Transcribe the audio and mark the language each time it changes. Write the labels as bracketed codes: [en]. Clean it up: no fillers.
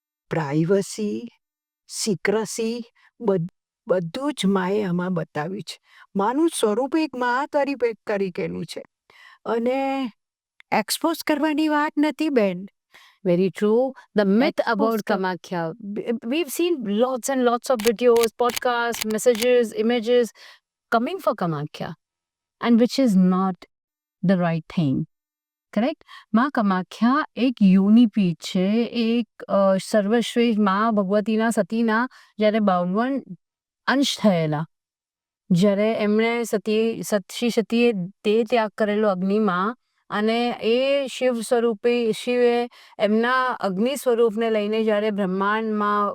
[gu] Privacy, સિક્રસી બધું જ માએ આમાં બતાવ્યું છે. માનું સ્વરૂપ એક મા તરીકેનું છે અને એક્સપોઝ કરવાની વાત નથી બેન. [en] Very true. The myth Exposed about to- Kamakhya. We've seen lots and lots of videos, podcasts, messages, images coming for Kamakhya, and which is not the right thing. [gu] Correct? માં કામાખ્યા એક યુનિપીઠ છે, એક સર્વશ્રેષ્ઠ માં ભગવતીના સતીના જ્યારે 52 અંશ થયેલા, જ્યારે એમણે શ્રી સતીએ તે ત્યાગ કરેલો અગ્નિમાં, અને એ શિવ સ્વરૂપે શિવે એમના અગ્નિ સ્વરૂપને લઈને જ્યારે બ્રહ્માંડમાં